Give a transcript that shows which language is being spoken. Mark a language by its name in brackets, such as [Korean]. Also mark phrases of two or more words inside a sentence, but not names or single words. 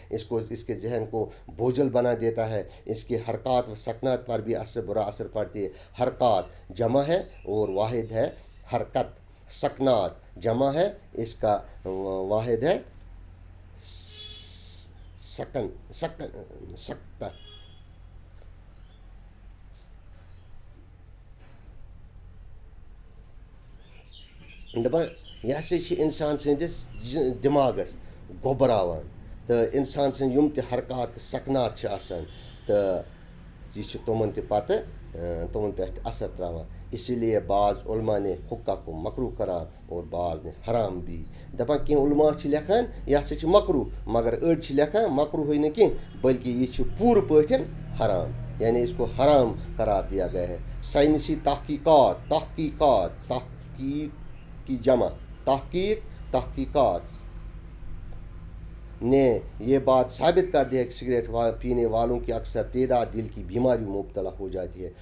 [Urdu] اس کے ذہن کو بوجھل بنا دیتا ہے. اس کے حرکات و سکنات پر بھی برا اثر پڑتی ہے. حرکات جمع ہے اور واحد ہے حرکت. سکنات جمع ہے اس کا واحد ہے سکتہ. [Kashmiri] دپان یہ ہسا انسان سندس دماغس گوبراوان تو انسان سن یم تہ حرکات سکنات آسان تو یہ تمن تہ پتہ تمن پہ اثر تراوان. [Urdu] اسی لیے بعض علماء نے حقہ کو مکروہ قرار اور بعض نے حرام بھی. [Kashmiri] دپان کی علماء لکھان یہ ہسا مکروہ مگر اڑ لکھان مکروہ نہ کی بلکہ یہ پورٕ پٲٹھۍ حرام یعنی [Urdu] اس کو حرام قرار دیا گیا ہے. سائنسی تحقیق کی جمع تحقیقات نے یہ بات ثابت کر دی ہے کہ سگریٹ پینے والوں کی اکثر تعداد دل کی بیماریوں میں مبتلا ہو جاتی ہے.